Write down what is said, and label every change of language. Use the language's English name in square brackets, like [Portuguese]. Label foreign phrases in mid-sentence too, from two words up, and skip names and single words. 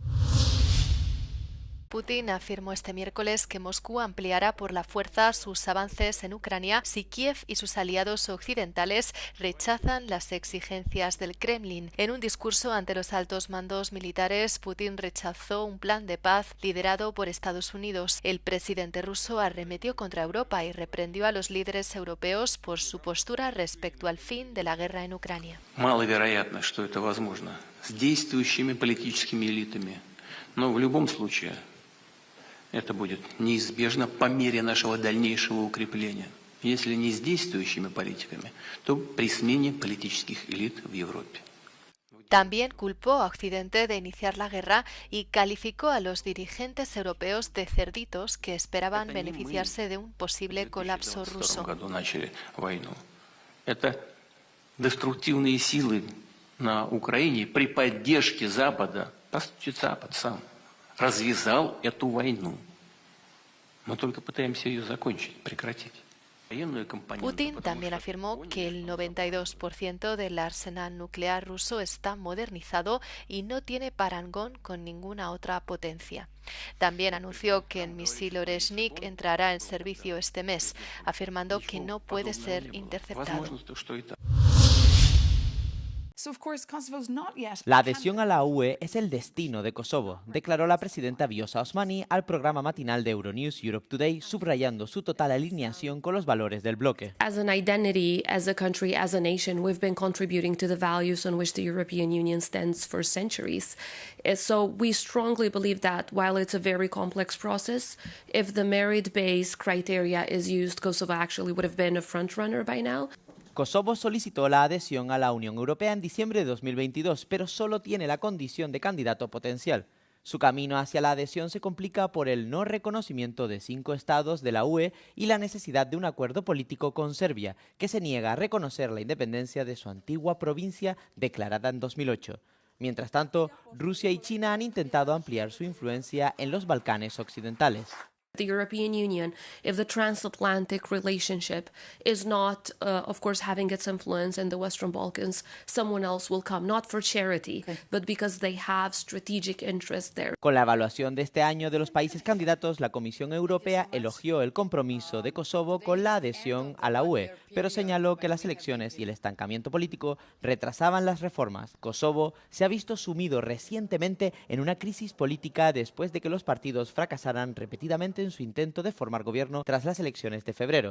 [Spanish] Putin afirmó este miércoles que Moscú ampliará por la fuerza sus avances en Ucrania si Kiev y sus aliados occidentales rechazan las exigencias del Kremlin. En un discurso ante los altos mandos militares, Putin rechazó un plan de paz liderado por Estados Unidos. El presidente ruso arremetió contra Europa y reprendió a los líderes europeos por su postura respecto al fin de la guerra en Ucrania. [Russian] Маловероятно, что это возможно с действующими политическими элитами, но в любом случае это будет неизбежно по мере нашего дальнейшего укрепления. Если не с действующими политиками, то при смене политических элит в Европе. [Spanish] También culpó a Occidente de iniciar la guerra y calificó a los dirigentes europeos de cerditos que esperaban beneficiarse de un posible colapso ruso. [Russian] Это деструктивные силы на Украине при поддержке Запада. По сути, Запад сам развязал эту войну. Мы только пытаемся ее закончить, прекратить. [Spanish] Putin también afirmó que el 92% del arsenal nuclear ruso está modernizado y no tiene parangón con ninguna otra potencia. También anunció que el misil Oreshnik entrará en servicio este mes, afirmando que no puede ser interceptado. La adhesión a la UE es el destino de Kosovo, declaró la presidenta Vjosa Osmani al programa matinal de Euronews Europe Today, subrayando su total alineación con los valores del bloque. [English] As an identity, as a country, as a nation, we've been contributing to the values on which the European Union stands for centuries. So we strongly believe that while it's a very complex process, if the merit-based criteria is used, Kosovo actually would have been a front-runner by now. [Spanish] Kosovo solicitó la adhesión a la Unión Europea en diciembre de 2022, pero solo tiene la condición de candidato potencial. Su camino hacia la adhesión se complica por el no reconocimiento de 5 estados de la UE y la necesidad de un acuerdo político con Serbia, que se niega a reconocer la independencia de su antigua provincia declarada en 2008. Mientras tanto, Rusia y China han intentado ampliar su influencia en los Balcanes occidentales. [English] The European Union, if the transatlantic relationship is not, of course, having its influence in the Western Balkans, someone else will come, not for charity, but because they have strategic interest there. [Spanish] Con la evaluación de este año de los países candidatos, la Comisión Europea elogió el compromiso de Kosovo con la adhesión a la UE, pero señaló que las elecciones y el estancamiento político retrasaban las reformas. Kosovo se ha visto sumido recientemente en una crisis política después de que los partidos fracasaran repetidamente en su intento de formar gobierno tras las elecciones de febrero.